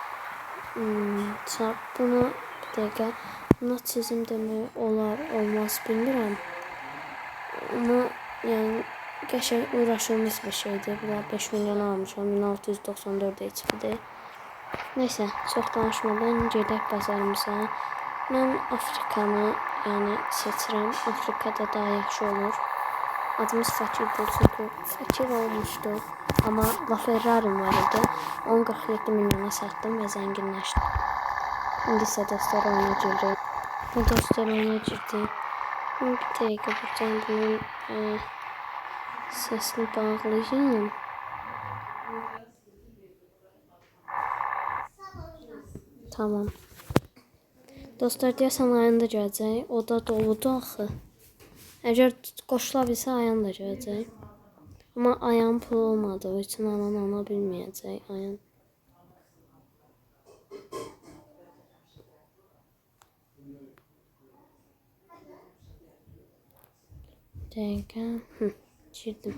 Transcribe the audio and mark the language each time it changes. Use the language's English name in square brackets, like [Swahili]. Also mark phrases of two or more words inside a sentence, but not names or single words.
[Turkish] Bunu bir dakika buna çizim demek [Azerbaijani] olar olmaz bilmirəm. [Turkish] Ama yani gerçek uğraşılmış bir şeydi. [Azerbaijani] Bunlar 5 milyon almışam. 1694 HP'dir. [Turkish] Neyse çok [Azerbaijani] danışmadan gedək bazarımıza. Mən Afrikanı yəni seçirəm. Afrikada daha yaxşı olur. [Turkish] Adımız fakir çünkü fakir olmuştu. Ama LaFerrari'm var idi. 47 milyona sattım ve zenginleştim. [Azerbaijani] İndi ise dostlar oyuna girdi. Bu dostlar oyuna girdi. [Turkish] Bir dakika buradan bunun sesini bağlayacağım. Tamam. [Azerbaijani] Dostlar deyəsən ayında gələcək. O da doludur axı. Əgər qoşula bilsə ayağın da gələcək. Amma ayağın pulu olmadığı üçün alan ala bilməyəcək ayağın. Dəqiqə. Girdim.